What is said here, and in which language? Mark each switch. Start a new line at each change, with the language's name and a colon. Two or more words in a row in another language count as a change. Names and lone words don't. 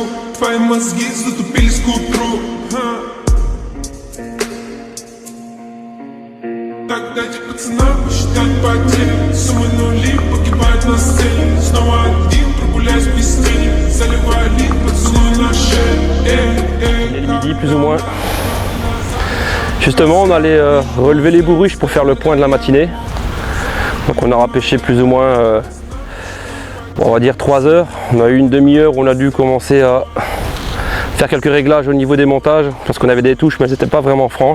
Russian: Твои мозги затупились к утру. Так дайте пацанам посчитать потери. Суммы нули погибают на сцене. Снова один, прогуляюсь без тени. Заливаю лик, поцелуй на шее.
French: Midi plus ou moins. Justement, on allait relever les bourriches pour faire le point de la matinée. Donc on aura pêché plus ou moins, on va dire 3 heures. On a eu une demi-heure où on a dû commencer à faire quelques réglages au niveau des montages parce qu'on avait des touches mais elles n'étaient pas vraiment franches.